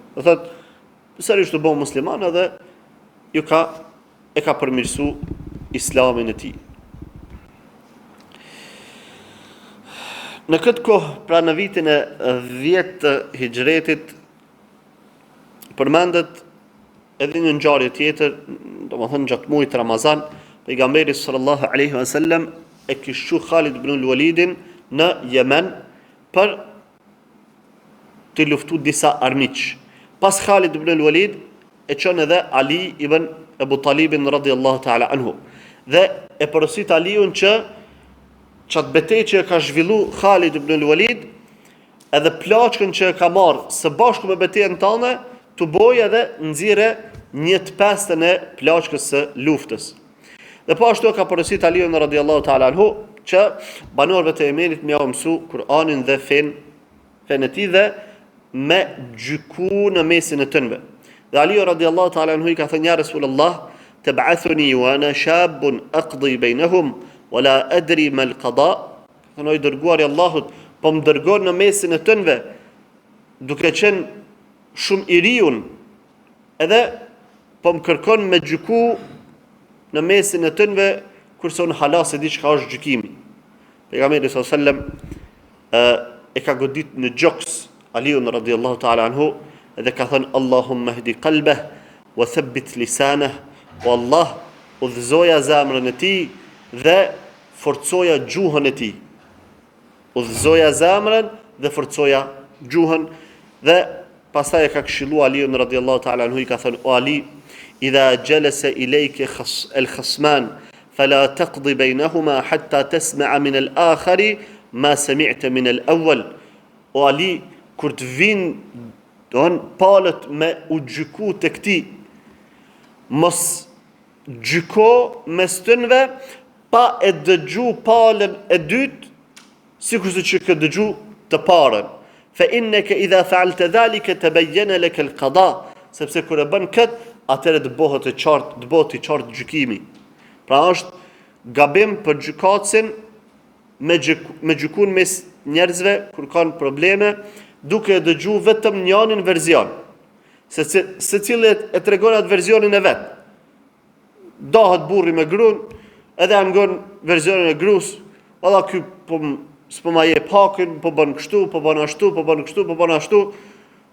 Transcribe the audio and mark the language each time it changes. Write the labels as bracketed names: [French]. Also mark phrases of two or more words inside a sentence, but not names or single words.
[Albanian] Do thotë sërish të bëu musliman edhe e ka përmirësu islamin e tij. Në këtë kohë, pra në vitin e 10 të hijretit, përmendet edhe një ngjarje tjetër, domethënë gjatë muajit Ramazan, pejgamberi [Arabic] صلى الله عليه وسلم [Albanian] e kishu Khalid ibn al-Walidin në Yemen për të luftuar disa armiq. Pas Khalid ibn al-Walid e çon edhe Ali ibn Abu Talibin [Arabic] رضي الله تعالى عنه. [Albanian] Dhe e porosit Aliun që qatë betejë që ka zhvillu Khalid ibn al-Walid, edhe plaçkën që ka marrë së bashku me betejën tënde, të bojë edhe nxirre 1/5 e plaçkës së luftës. Dhe po ashtu ka porosit Aliun [Arabic] رضي الله تعالى عنه [Albanian] që banorëve të Yemenit më ia mësu Kur'anin dhe fen e tij dhe me gjyku në mesin e tënve. Dhe Aliu [Arabic] رضي الله تعالى عنه [Albanian] i ka thënë, [Arabic] يا رسول الله، تبعثني وأنا شاب أقضي بينهم ولا أدري ما القضاء. [Albanian] Thënë, i dërguari Allahut, po më dërgon në mesin e tënve duke qenë shumë i riun, edhe po më kërkon me gjyku në mesin e tënve, kurse unë hala se di çka është gjykimi. Pejgamberi [Arabic] صلى الله عليه وسلم [Albanian] e ka godit në gjoks Aliun [Arabic] رضي الله تعالى عنه, [Albanian] edhe ka thënë, [Arabic] اللهم اهد قلبه وثبت لسانه, [Albanian] o Allah, udhëzoja zemrën e tij dhe forcoja gjuhën e tij. Udhëzoja zemrën dhe forcoja gjuhën. Dhe pastaj e ka këshilluar Aliun [Arabic] رضي الله تعالى عنه, [Albanian] i ka thënë, o Ali, [Arabic] إذا جلس إليك الخصمان فلا تقض بينهما حتى تسمع من الآخر ما سمعت من الأول. [Albanian] O Ali, kur të vinë palët me u gjyku të këti, mos gjyko mes tënve pa e dëgju palën e dytë, sikurse që ke dëgju të parën. [Arabic] فإنك إذا فعلت ذلك تبين لك القضاء, [Albanian] sepse kur e bën kët, atëherë të bëhet i qartë gjykimi. Pra është gabim për gjykatësin me gjykun mes njerëzve kur kanë probleme, duke e dëgju vetëm njënin verzion. Se cilët e tregon atë verzionin e vet. Dahet burri me gruan, edhe angon verzionin e gruas, valla ky s'po ma jep hakin, po bën kështu, po bën ashtu, po bën kështu, po bën ashtu.